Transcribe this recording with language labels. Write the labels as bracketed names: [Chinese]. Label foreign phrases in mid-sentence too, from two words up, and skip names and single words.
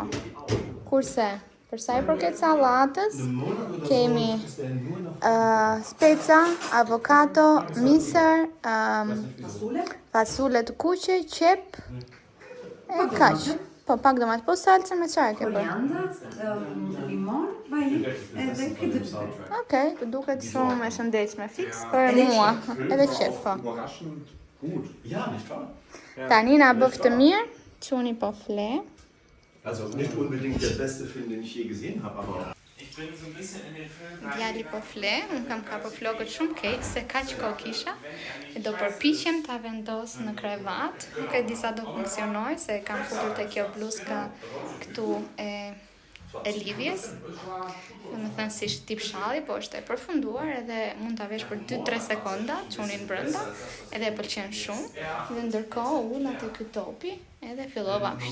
[Albanian] Kurse, për sa i përket sallatës, kemi speca, avokado, misër, fasule të kuqe, qep, e kaq. Po, pak domatë, po salca me çfarë ke bërë? Koriandër, limon, vaj, edhe këtë. Okej, të duket shumë e shëndetshme, fiks për mua, edhe qep, po. [German] Überraschend gut. Ja, nicht wahr? [Albanian] Tani na bëf të mirë, çuni po fle. [German] Also nicht unbedingt der beste Film, den ich je gesehen habe, aber... Ich bin so ein bisschen in den Film [Albanian] Djali po fle, unë kam kapur flokët shumë keq, se kaq kohë kisha, e do përpiqem ta vendos në krevat, nuk e di sa do funksionoj, se kam futur te kjo bluzka këtu e lidhjes, dhe me thënë si tip shalli, po është e përfunduar edhe mund ta vesh për 2-3 sekonda, çunin brenda, edhe e pëlqen shumë, dhe ndërkohë ulla te ky topi, edhe fillova.